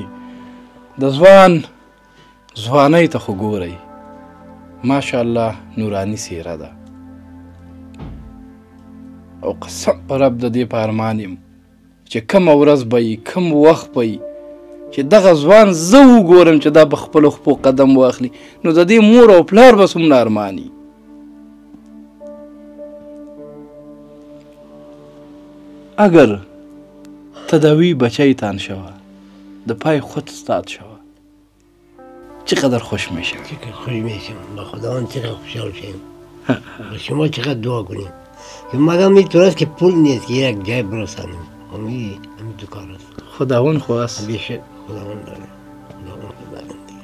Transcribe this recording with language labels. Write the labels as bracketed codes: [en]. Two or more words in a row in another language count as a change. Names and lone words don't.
[ps] د ځوانۍ ته خو ګورئ، ماشاءالله نوراني څېره ده، او قسم په رب د دې په ارمان یم چې کومه ورځ به یي، کوم وخت به یي چې دغه ځوان زه وګورم چې دا په خپلو خپو قدم واخلي، نو د دې مور او پلار به څومره ارماني. [fa] اگر تداوی بچیتان شوه، د پای خود استاد شوه، چقدر خوش میشه. چقدر خوش میشم، با خداوند چقدر خوشحال شیم، با شما چقدر دعا کنیم. مگم اینطور است که پول نیست که یک جای برسانیم، همین دو کار است. خداوند خواست. بیشتر خداوند داره، خداوند داره دیگه.